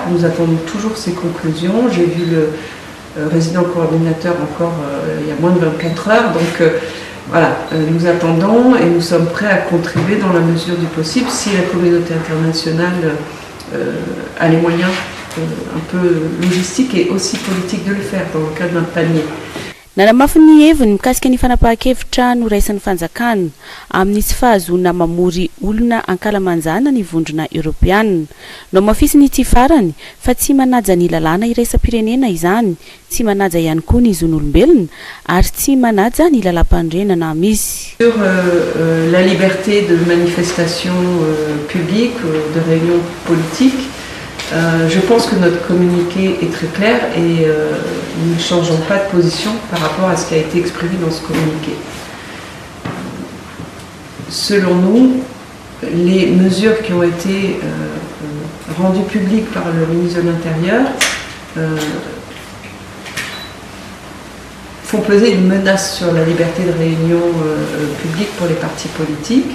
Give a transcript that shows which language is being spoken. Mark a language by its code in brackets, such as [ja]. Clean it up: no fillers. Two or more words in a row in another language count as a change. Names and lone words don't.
[fr] Nous attendons toujours ses conclusions. J'ai vu le résident coordinateur encore il y a moins de 24 heures. Donc voilà, nous attendons et nous sommes prêts à contribuer dans la mesure du possible si la communauté internationale a les moyens un peu logistiques et aussi politiques de le faire dans le cadre d'un panier. [mg] Nanamafy ny heviny mikasika ny fanapahan-kevitra noraisan'ny fanjakana amin'ny tsy fahazona mamory olona ankalamanjana ny vondrona Europeana. Namafisy ny tsy farany fa tsy manaja ny lalàna iraisam-pirenena izany, tsy manaja ihany koa ny zon'olombelona ary tsy manaja ny lalam-pandrenana misy. [fr] Sur la liberté de manifestation publique, de réunion politique, je pense que notre communiqué est très clair et nous ne changeons pas de position par rapport à ce qui a été exprimé dans ce communiqué. Selon nous, les mesures qui ont été rendues publiques par le ministre de l'Intérieur font peser une menace sur la liberté de réunion publique pour les partis politiques.